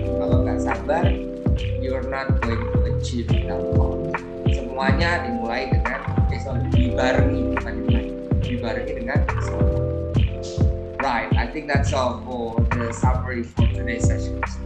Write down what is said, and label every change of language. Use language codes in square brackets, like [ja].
[id] Kalau nggak sabar, [en] you're not going to achieve that goal. [id] Semuanya dimulai dengan dibarengi dengan sabar. [en] Right, I think that's all for the summary for today's session.